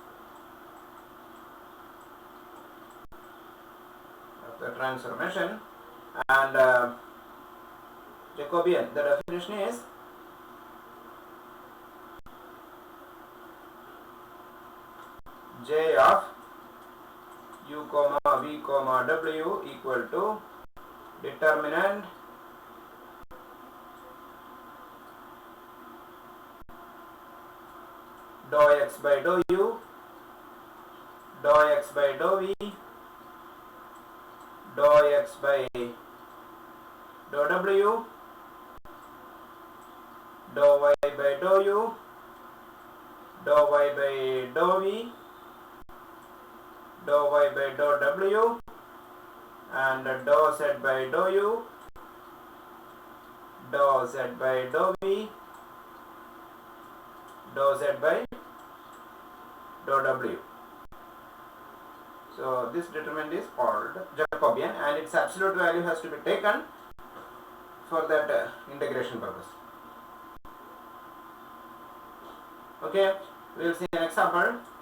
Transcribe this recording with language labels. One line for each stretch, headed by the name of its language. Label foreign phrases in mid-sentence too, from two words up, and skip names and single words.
English: Of the transformation, and Jacobian, the definition is j of u comma v comma w equal to determinant dou x by dou u, dou x by dou v, dou x by dou w, dou y by dou u, dou y by dou v, dou y by dou w, and dou z by dou u, dou z by dou v, dou z by dou w. So this determinant is called Jacobian, and its absolute value has to be taken for that integration purpose. Okay, we will see an example.